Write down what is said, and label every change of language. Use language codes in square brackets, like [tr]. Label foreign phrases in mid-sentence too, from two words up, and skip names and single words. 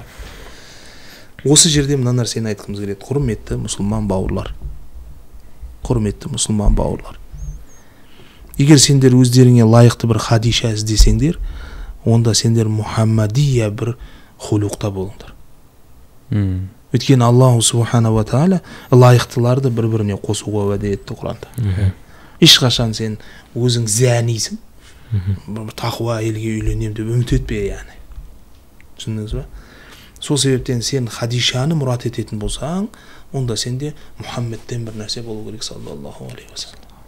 [kk] Осы жерде мына нәрсені айтқымыз келеді. Құрметті мұсылман бауырлар, құрметті мұсылман бауырлар, егер сендер өздеріңе лайықты бір Хадиша іздесеңдер, онда сендер Мұхаммадия бір хулуқта болыңдар. Өйткені [ar] الله سبحانه و تعالى [kk] лайықтыларды бір-біріне қосуға уәде етті Құранда. Ешқашан сен өзің зәнисің, бір тақуа әйелге үйленем деп үміт етпе, яғни. Түсіндіңіз ба? Сол себептен сен Хадишаны мұрат ететін болсаң, онда сенде Мұхаммедтен бір нәрсе болу керек, [ar] صلى الله عليه وسلم.